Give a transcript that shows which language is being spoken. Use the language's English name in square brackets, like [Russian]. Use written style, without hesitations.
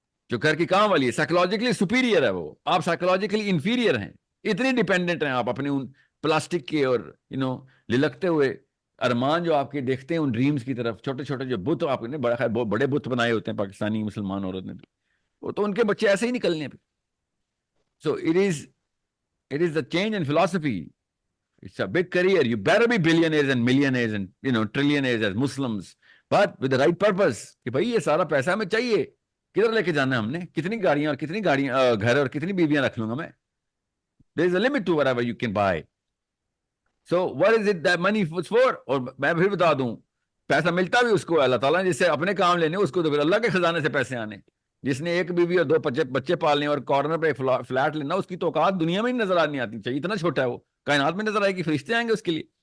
[Urdu] جو گھر کی کام والی ہے سائیکولوجیکلی سپیریئر ہے، وہ آپ سائیکولوجیکلی انفیریئر ہیں. اتنی ڈیپینڈنٹ ہیں آپ اپنے ان پلاسٹک کے اور للکتے ہوئے ارمان جو آپ کے دیکھتے ہیں ان ڈریمز کی طرف, چھوٹے چھوٹے جو بت آپ نے بڑا بہت بڑے بت بنائے ہوتے ہیں پاکستانی مسلمان عورت نے, وہ تو ان کے بچے ایسے ہی نکلنے پہ. سو [English] it is the change in philosophy. It's a big career. You better be billionaires and millionaires and trillionaires as Muslims, but with the right purpose. [Urdu] کہ بھائی یہ سارا پیسہ ہمیں چاہیے, کدھر لے کے جانا ہے ہم نے, کتنی گاڑیاں گھر اور کتنی بیویاں رکھ لوں گا میں. [English] There is a limit to whatever you can buy. So what is it that money was for? [Urdu] اور میں پھر بتا دوں, پیسہ ملتا بھی اس کو اللہ تعالیٰ نے جس سے اپنے کام لینے, اس کو تو پھر اللہ کے خزانے سے پیسے آنے. جس نے ایک بیوی اور 2 بچے پالنے اور کارنر پہ فلیٹ لینا, اس کی تو اوقات دنیا میں ہی نظر آنی آتی چاہیے, اتنا چھوٹا ہے وہ, کائنات میں نظر آئے گی, فرشتے آئیں گے اس کے لیے.